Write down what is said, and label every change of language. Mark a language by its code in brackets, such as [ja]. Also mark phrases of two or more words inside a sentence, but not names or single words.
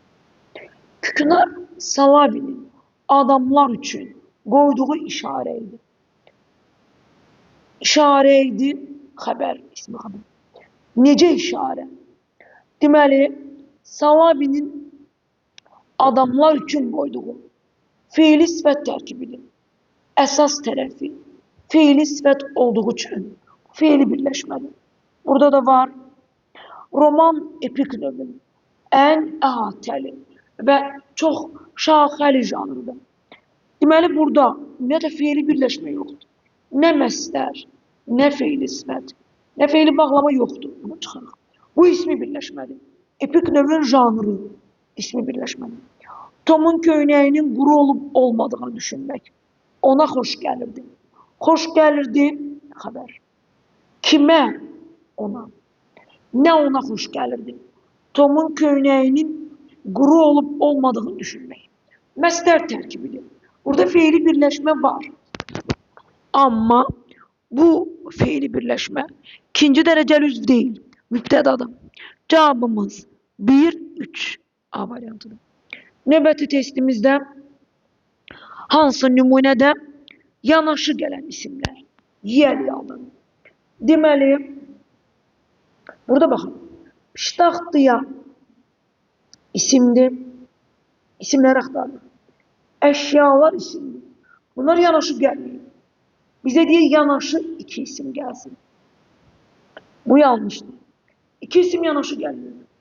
[tr] Kükünar Salabi'nin adamlar için koyduğu işareydi. İşareydi haber, ismi haber. [az] Nece işare? Deməli, Salabi'nin adamlar için koyduğu fiili sifət tərkibidir. Əsas tərəfi fiili sifət olduğu için fiili birləşmədir. Burada da var. Roman epik növün ən əhatəli və çox şaxəli janrıdır. Deməli, burada nə də fiili birləşmə yoxdur. Nə məsdər, nə fiili sifət, nə fiili bağlama yoxdur. Bunu çıxarıq. Bu ismi birləşmədir. Epik növün janrı ismi birləşmədir. Tomun köynəyinin quru olub olmadığını düşünmək ona xoş gəlirdi. Xoş gəlirdi, xəbər. Kimə? Ona. [tr] Ne ona hoş gelirdi? Tom'un köynəyinin quru olup olmadığını düşünmek. [az] Məsdər tərkibidir. [tr] Burada fiili birleşme var. Ama bu fiili birleşme ikinci dereceli üzv değil. Mübtədadır. Cevabımız 1-3 A variantıdır. [az] Növbəti testimizdə hansı nümunədə yanaşı gələn isimlər yer alınır. Deməli, burada bakın. Piştaxtıya isimdir. [tr] İsimler aktarılır. Eşyalar isimdir. Bunlar yanaşı gelmiyor. Bize diye yanaşı iki isim gelsin. Bu yanlıştır. İki isim yanaşı gelmiyor.